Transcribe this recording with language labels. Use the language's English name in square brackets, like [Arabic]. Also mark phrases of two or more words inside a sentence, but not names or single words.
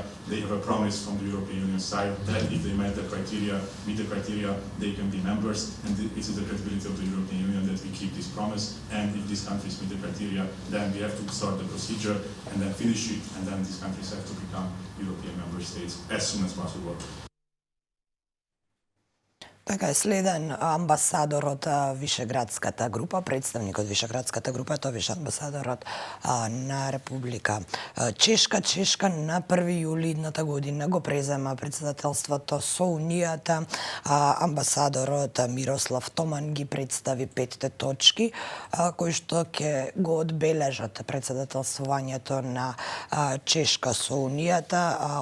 [English] They have a promise from the European Union side that if they meet the criteria, they can be members, and it is the credibility of the European Union that we keep this promise, and if these countries meet the criteria, then we have to start the procedure and then finish it, and then these countries have to become European member states as soon as possible. [Macedonian] Така е, следен амбасадорот Вишеградската група, представник од Вишеградската група, тоа беше амбасадорот на Република Чешка. Чешка на 1 јули идната година го презема председателството со Унијата. Амбасадорот Мирослав Томан ги представи 5 точки кои што ќе го одбележат председателствувањето на Чешка со Унијата.